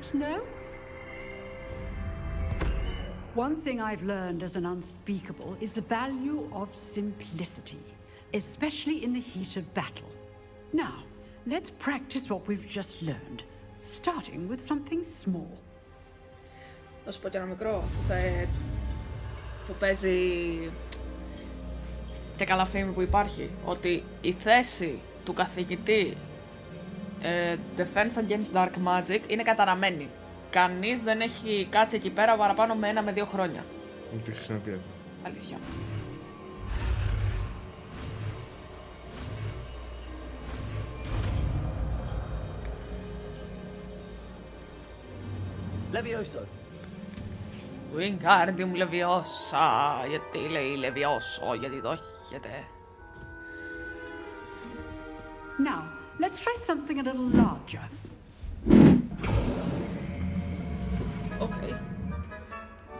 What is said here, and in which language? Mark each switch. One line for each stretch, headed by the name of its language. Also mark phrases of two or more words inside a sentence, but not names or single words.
English: No? One thing I've learned as an unspeakable is the value of simplicity, especially in the heat of battle. Now, let's practice what we've just learned, starting with something small.
Greek: Να σου πω και ένα μικρό που παίζει και καλά φήμη που υπάρχει, ότι η θέση του καθηγητή
English: Defense Against Dark Magic
Greek: είναι καταραμένη. Κανείς δεν έχει κάτσει εκεί πέρα παραπάνω με 1 με 2 χρόνια. Μου το έχεις ξαναπεί αυτό. Αλήθεια. Levioso. Wingardium Leviosa. Γιατί λέει Levioso, γιατί το έχετε.
English: Now, let's try something a little larger. Okay.